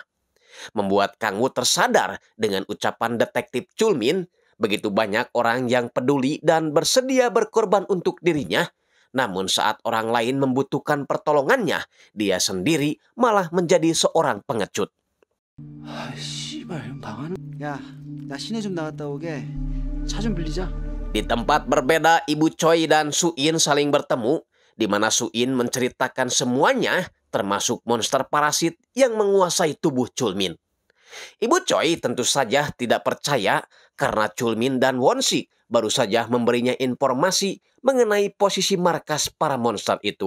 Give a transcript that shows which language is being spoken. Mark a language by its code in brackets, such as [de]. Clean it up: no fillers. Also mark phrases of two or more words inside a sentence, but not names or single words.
[id] Membuat Kang Wu tersadar dengan ucapan detektif Chulmin, begitu banyak orang yang peduli dan bersedia berkorban untuk dirinya. Namun saat orang lain membutuhkan pertolongannya, dia sendiri malah menjadi seorang pengecut. [ko] 아, 씨발, 형 나가는. 야, 나 시내 좀 나갔다 오게. 차 좀 빌리자. [id] Di tempat berbeda, Ibu Choi dan Su-in saling bertemu, di mana Su-in menceritakan semuanya, termasuk monster parasit yang menguasai tubuh Chul-min. Ibu Choi tentu saja tidak percaya karena Chul-min dan Won-sik baru saja memberinya informasi mengenai posisi markas para monster itu.